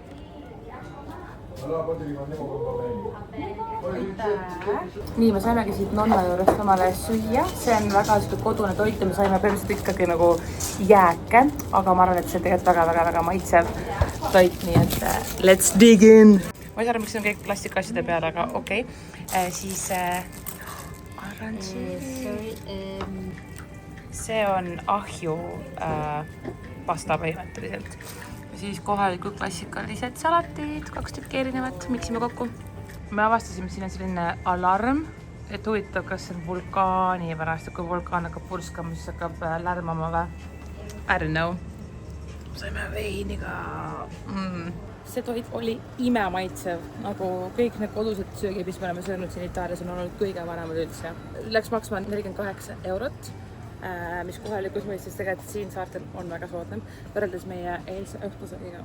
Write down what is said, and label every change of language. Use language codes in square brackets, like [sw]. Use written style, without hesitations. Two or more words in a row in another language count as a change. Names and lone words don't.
[et] Nii, me saimegi siit nonna juurest omale süüa, see on väga kodune toit ja me saime põhimõtteliselt ikkagi nagu jääke, aga ma arvan, et see on tegelikult väga maitsev toit, nii et [en] let's dig in! [et] Ma ei saa aru, miks see on kõik plastikasjade peale, aga okei. Siis see on ahju pasta põhimõtteliselt. Ja siis kohalikud klassikalised salatid, 2 tükki erinevat, miksime kokku. Me avastasime, siin on selline alarm, et huvitav, kas see on vulkaani pärast, kui vulkaan hakkab purskama, siis hakkab lärmama või? [en] I don't know. [et] Saime veini ka. See toit oli imemaitsev, nagu kõik need kodused söögid, mis me oleme söönud siin Itaalias, on olnud kõige varemad üldse. Läks maksma 48 €, mis kohalikus mõistes tegelikult siin saartel on väga soodne, võrreldes meie eilse õhtusöögiga.